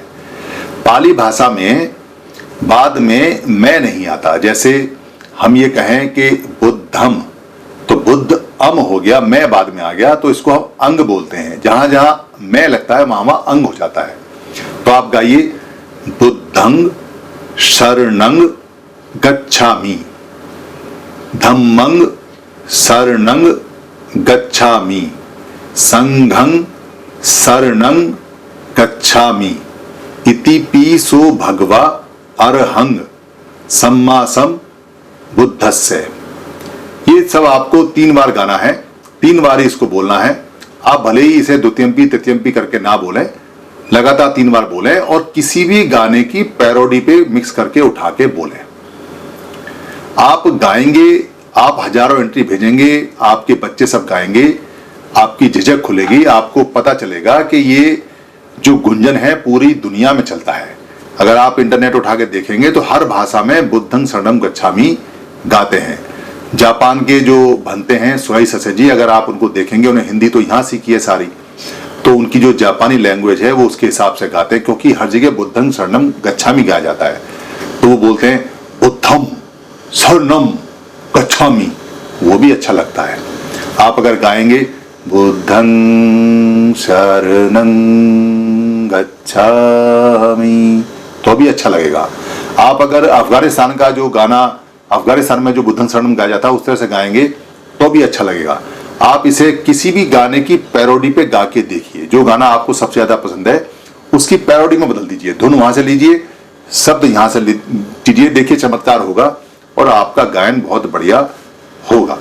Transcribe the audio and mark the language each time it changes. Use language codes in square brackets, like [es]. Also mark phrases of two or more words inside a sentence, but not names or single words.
[hi] पाली भाषा में बाद में मैं नहीं आता। जैसे हम ये कहें कि बुद्धम, तो बुद्ध अम हो गया, मैं बाद में आ गया, तो इसको हम अंग बोलते हैं। जहां जहां मैं लगता है वहां वहां अंग हो जाता है। तो आप गाइए, [pi] बुद्धंग शरणंग गच्छामि, धम्मंग शरणंग गच्छामि, संघं शरणं गच्छामि, इति पीसो भगवा अरहंग सम्मासम बुद्धस्य। [hi] ये सब आपको 3 बार गाना है, 3 बार इसको बोलना है। आप भले ही इसे [pi] द्वितीयंपी तृतीयंपी [hi] करके ना बोलें, लगातार 3 बार बोलें और किसी भी गाने की पैरोडी पे मिक्स करके उठा के बोलें। आप गाएंगे, आप हजारों एंट्री भेजेंगे, आपके बच्चे सब गाएंगे, आपकी झिझक खुलेगी, आपको पता चलेगा कि ये जो गुंजन है पूरी दुनिया में चलता है। अगर आप इंटरनेट उठा के देखेंगे तो हर भाषा में [pi] बुद्धं शरणं गच्छामि [hi] गाते हैं। जापान के जो बनते हैं सुहाई ससेजी, अगर आप उनको देखेंगे, उन्हें हिंदी तो यहाँ सीखी है सारी, तो उनकी जो जापानी लैंग्वेज है वो उसके हिसाब से गाते हैं, क्योंकि हर जगह [pi] बुद्धं शरणं गच्छामि [hi] गाया जाता है। तो वो बोलते हैं [pi] बुद्धम शरणम गच्छामि, [hi] वो भी अच्छा लगता है। आप अगर गाएंगे [pi] बुद्धं शरणं गच्छामि [hi] तो भी अच्छा लगेगा। आप अगर अफगानिस्तान का जो गाना, अफगानिस्तान में जो [pi] बुद्धं शरणम [hi] गाया जाता है उस तरह से गाएंगे तो भी अच्छा लगेगा। आप इसे किसी भी गाने की पैरोडी पे गा के देखिए, जो गाना आपको सबसे ज्यादा पसंद है उसकी पैरोडी में बदल दीजिए, धुन वहां से लीजिए, शब्द यहां से लीजिए, देखिए चमत्कार होगा और आपका गायन बहुत बढ़िया होगा।